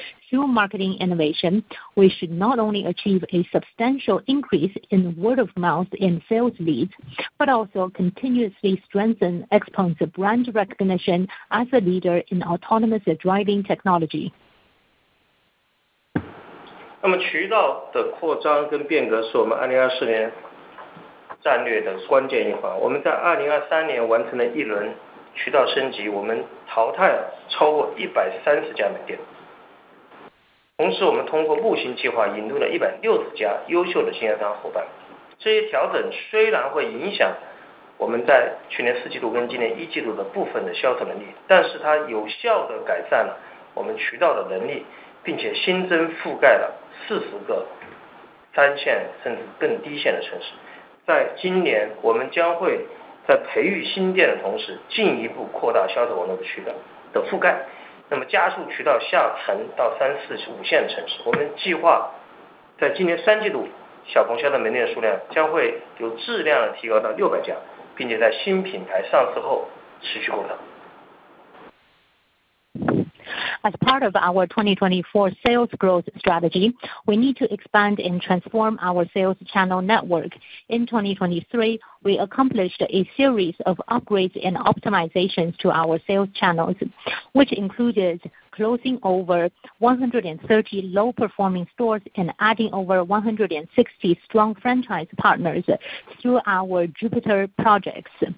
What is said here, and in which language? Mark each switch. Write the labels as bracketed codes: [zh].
[en] Through marketing innovation, we should not only achieve a substantial increase in word of mouth and sales leads, but also continuously strengthen XPeng's brand recognition as a leader in autonomous driving technology. [zh] 那么渠道的扩张跟变革是我们2024年战略的关键一环。我们在2023年完成了一轮渠道升级，我们淘汰了超过130家门店。同时，我们通过木星计划引入了160家优秀的经销商伙伴。这些调整虽然会影响我们在去年4季度跟今年1季度的部分的销售能力，但是它有效地改善了我们渠道的能力，并且新增覆盖了40个3线甚至更低线的城市。在今年，我们将会在培育新店的同时，进一步扩大销售网络的渠道，的覆盖，那么加速渠道下沉到3、4、5线城市。我们计划在今年3季度，小鹏销的门店数量将会由质量的提高到600家，并且在新品牌上市后持续扩张。 [en] As part of our 2024 sales growth strategy, we need to expand and transform our sales channel network. In 2023, we accomplished a series of upgrades and optimizations to our sales channels, which included closing over 130 low-performing stores and adding over 160 strong franchise partners through our Jupiter projects.